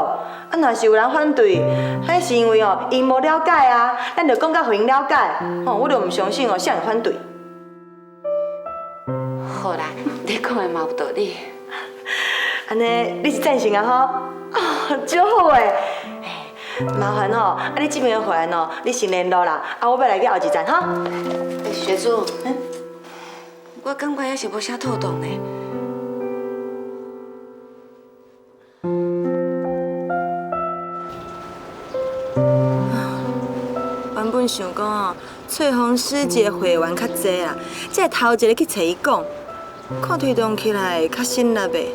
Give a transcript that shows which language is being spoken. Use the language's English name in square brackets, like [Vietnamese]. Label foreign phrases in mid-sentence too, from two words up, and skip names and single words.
[Min Nan Chinese] 啊，若是有人反对，迄是因为哦，因无了解啊，咱就讲甲互因了解。哦，我就毋相信哦，谁会反对？好啦，你讲的嘛有道理。安尼你是赞成啊吼？哦，真好诶！麻烦吼，啊你这边的会员哦，你先联络啦，啊我要来去后一站哈。学主，我感觉也是无啥妥当呢。原本想讲哦，翠峰师姐会员较济啦，才头一个去找伊讲，看推动起来较省力呗。